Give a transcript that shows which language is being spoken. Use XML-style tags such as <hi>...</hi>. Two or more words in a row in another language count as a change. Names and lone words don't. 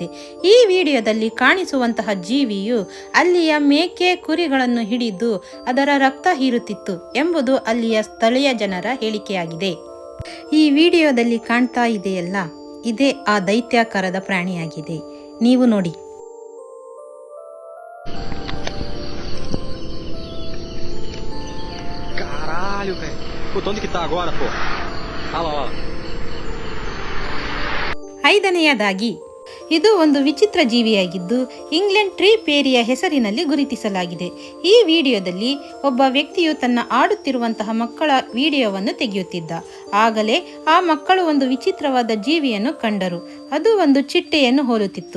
<kn>ಈ ವಿಡಿಯೋದಲ್ಲಿ ಕಾಣಿಸುವಂತಹ ಜೀವಿಯು ಅಲ್ಲಿಯ ಮೇಕೆ ಕುರಿಗಳನ್ನು ಹಿಡಿದು ಅದರ ರಕ್ತ ಹೀರುತ್ತಿತ್ತು ಎಂಬುದು ಅಲ್ಲಿಯ ಸ್ಥಳೀಯ ಜನರ ಹೇಳಿಕೆಯಾಗಿದೆ. ಈ ವಿಡಿಯೋದಲ್ಲಿ ಕಾಣ್ತಾ ಇದೆಯಲ್ಲ, ಇದೇ ಆ ದೈತ್ಯಾಕಾರದ ಪ್ರಾಣಿಯಾಗಿದೆ. ನೀವು ನೋಡಿ.</kn> <pt>Caralho, velho. Puta, onde que tá agora, pô? Olha lá, ó.</pt> <kn>ಐದನೆಯದಾಗಿ, ಇದು ಒಂದು ವಿಚಿತ್ರ ಜೀವಿಯಾಗಿದ್ದು ಇಂಗ್ಲೆಂಡ್ ಟ್ರೀ ಪೇರಿಯ ಹೆಸರಿನಲ್ಲಿ ಗುರುತಿಸಲಾಗಿದೆ. ಈ ವಿಡಿಯೋದಲ್ಲಿ ಒಬ್ಬ ವ್ಯಕ್ತಿಯು ತನ್ನ ಆಡುತ್ತಿರುವಂತಹ ಮಕ್ಕಳ ವಿಡಿಯೋವನ್ನು ತೆಗೆಯುತ್ತಿದ್ದ. ಆಗಲೇ ಆ ಮಕ್ಕಳು ಒಂದು ವಿಚಿತ್ರವಾದ ಜೀವಿಯನ್ನು ಕಂಡರು. ಅದು ಒಂದು ಚಿಟ್ಟೆಯನ್ನು ಹೋಲುತ್ತಿತ್ತು.</kn>